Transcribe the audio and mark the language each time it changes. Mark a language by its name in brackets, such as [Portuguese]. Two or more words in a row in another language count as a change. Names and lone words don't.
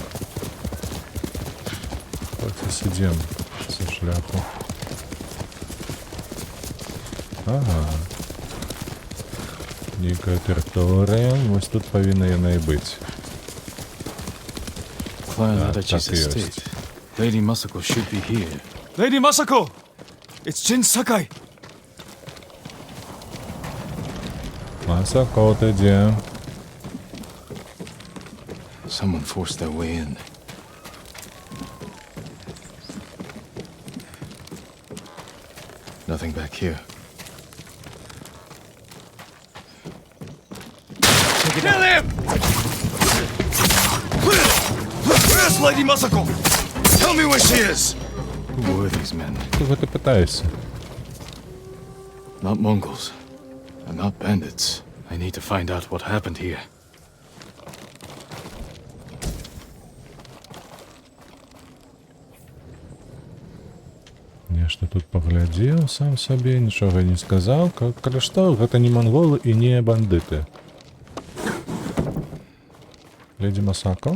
[Belarusian] Хоць і сидзем са шляху. Ага. Нейкая тэрыторыя, вось тут павінна яна і быць. [English] Clan [Belarusian] Так, [English] Adachi's [Belarusian] так і ёсць. [English] estate. Lady Masako should be here. Lady Masako! It's Jin Sakai! [Belarusian] Масако, ты дзе? [English] Someone forced their way in. Nothing back here. Kill him! Where's Lady Masako? Tell me where she is! Who were these men? [Ukrainian] Кого ти питаєшся? [English] Not Mongols. And not bandits. I need to find out what happened here. [Belarusian] Нешта тут паглядзеў сам сабе, нічога не сказаў. Калі што, гэта не монголы і не бандыты. Леді Масако?